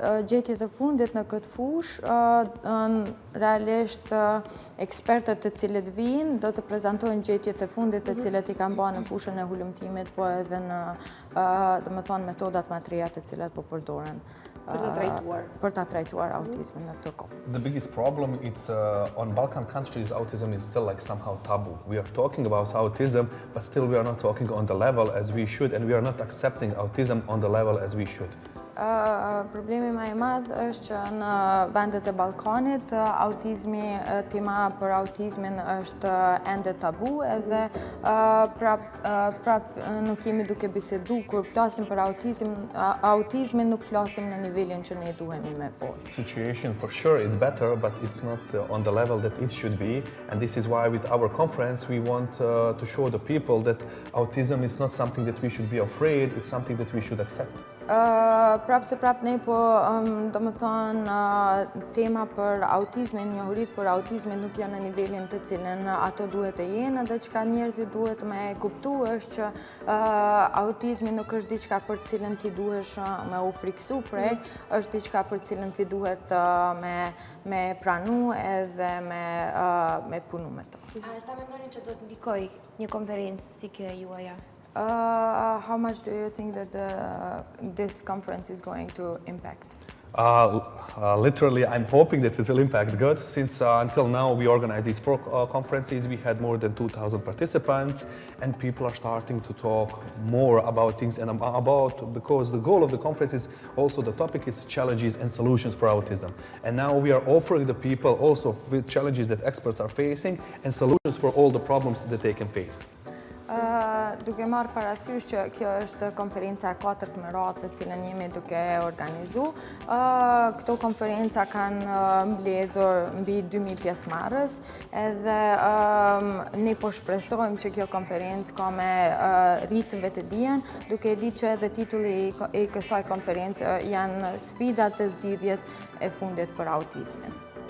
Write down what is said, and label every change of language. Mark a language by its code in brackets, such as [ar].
[sq] Gjetjet e fundit në këtë fushë, realisht ekspertët të cilët vinë do të prezentojnë gjetjet e fundit të cilët i kanë bërë në fushën e hulumtimit, po edhe në, domethënë, metodat më të reja të cilat po përdoren për ta trajtuar autizmin në këtë kohë. [en] The biggest problem is on Balkan countries, autism is still like somehow taboo. We are talking about autism, but still we are not talking on the level as we should, and we are not accepting autism on the level as we should. [sq] Problemi më i madh është që në vendet e Ballkanit tema për autizmin është ende tabu, edhe prap nuk jemi duke bisedu kur flasim për autizmin, nuk flasim në nivelin që ne duhemi me fol. [en] Situation for sure it's better, but it's not on the level that it should be, and this is why with our conference we want to show the people that autism is not something that we should be afraid, it's something that we should accept. [sq] Prap ne po domethënë tema për autizmin, njohurit për autizmin nuk janë në nivelin të cilën ato duhet të jenë, dhe çka njerëzit duhet me kuptu është që autizmi nuk është diçka për të cilën ti duhesh me u friksu prej, është diçka për të cilën ti duhet me pranu edhe me punu me to. Sa mendoni që do të ndikoj një konferencë si kjo e juaja? [en] How much do you think that this conference is going to impact? Literally, I'm hoping that it will impact good. Since until now we organized these 4 conferences, we had more than 2,000 participants, and people are starting to talk more about things and because the goal of the conference is also the topic is challenges and solutions for autism. And now we are offering the people also with challenges that experts are facing and solutions for all the problems that they can face. [sq] Duke marrë parasysh që kjo është konferenca e 4 me radhë të cilën jemi duke organizu. Këto konferenca kanë mbledhur mbi 2000 pjesëmarrës, edhe ne po shpresojmë që kjo konferencë ka me rritë vetë dijen, duke ditë që edhe titulli i kësaj konferencë janë sfidat të zgjidhjet e fundit për autizmin.